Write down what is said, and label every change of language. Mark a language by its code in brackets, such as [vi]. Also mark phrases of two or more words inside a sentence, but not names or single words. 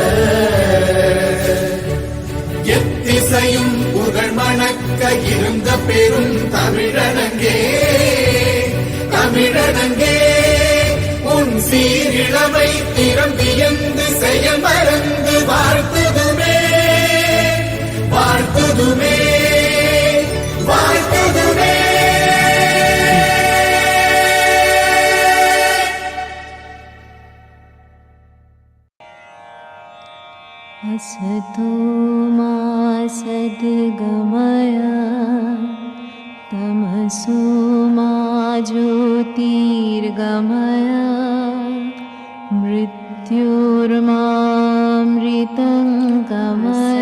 [ta] எத்திசையும் புகழ் மணக்க இருந்த பெரும் தமிழனங்கே தமிழனங்கே உன் சீரிழமை திறம் வியந்து செய்ய மறந்து வாழ்த்துதுமே வாழ்த்துதுமே வாழ்த்துதுமே. [sa] असतो मा सद्गमय तमसो मा ज्योतिर्गमय मृत्युर्मामृतं गमय.